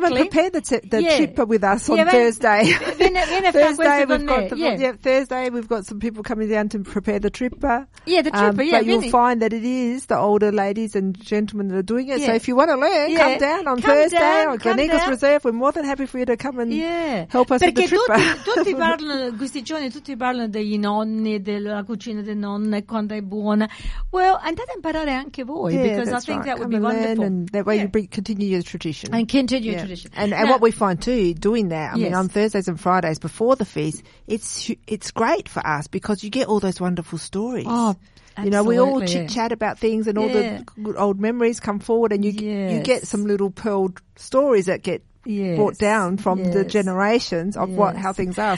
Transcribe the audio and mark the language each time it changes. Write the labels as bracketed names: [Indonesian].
[English] Come and prepare the trip with us on Thursday. [Italian] Vieni a fare questo con me. [English] Thursday we've got some people coming down to prepare the tripper. But you'll find that it is the older ladies and gentlemen that are doing it. So if you want to learn, come down on Thursday at Gleneagles Reserve. We're more than happy for you to come and help us. [Italian] Perché tutti parlano, questi giorni tutti parlano degli nonni, della cucina dei nonni, quando è buona. [English] Well, [Italian] andate a imparare anche voi, [English] because I think that would be wonderful. And that way you continue your tradition. And continue your tradition. And now, what we find too, doing that, I mean, on Thursdays and Fridays before the feast, it's great for us because you get all those wonderful stories. You know, we all chit-chat about things and all the good old memories come forward and you get some little pearled stories that get brought down from the generations of how things are.